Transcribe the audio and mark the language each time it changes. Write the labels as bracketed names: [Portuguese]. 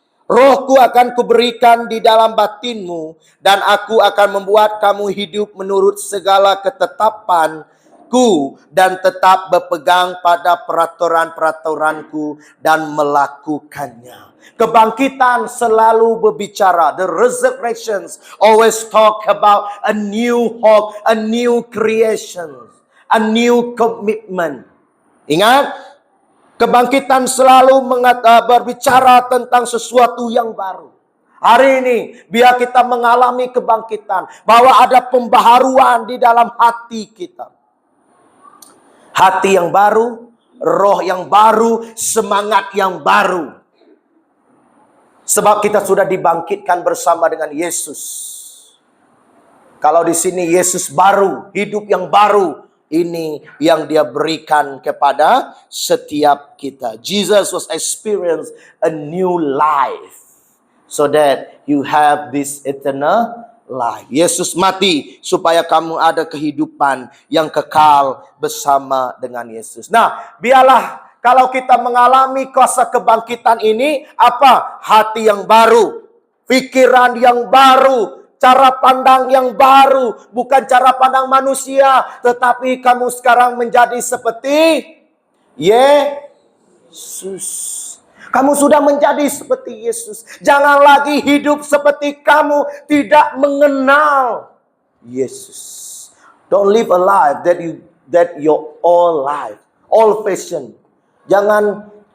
[Malay] Rohku akan kuberikan di dalam batinmu. Dan aku akan membuat kamu hidup menurut segala ketetapanku. Dan tetap berpegang pada peraturan-peraturanku dan melakukannya. Kebangkitan selalu berbicara. [English] The resurrections always talk about a new hope, a new creation, a new commitment. [Malay] Ingat, kebangkitan selalu berbicara tentang sesuatu yang baru. Hari ini, biar kita mengalami kebangkitan, bahwa ada pembaharuan di dalam hati kita. Hati yang baru, roh yang baru, semangat yang baru. Sebab kita sudah dibangkitkan bersama dengan Yesus. Kalau di sini Yesus baru, hidup yang baru, ini yang Dia berikan kepada setiap kita. [English] Jesus was experienced a new life so that you have this eternal life. [Malay] Yesus mati supaya kamu ada kehidupan yang kekal bersama dengan Yesus. Nah, biarlah kalau kita mengalami kuasa kebangkitan ini, apa? Hati yang baru, pikiran yang baru, cara pandang yang baru, bukan cara pandang manusia, tetapi kamu sekarang menjadi seperti Yesus. Kamu sudah menjadi seperti Yesus. Jangan lagi hidup seperti kamu tidak mengenal Yesus. [English] Don't live a life that your all life, old fashion. [Malay] Jangan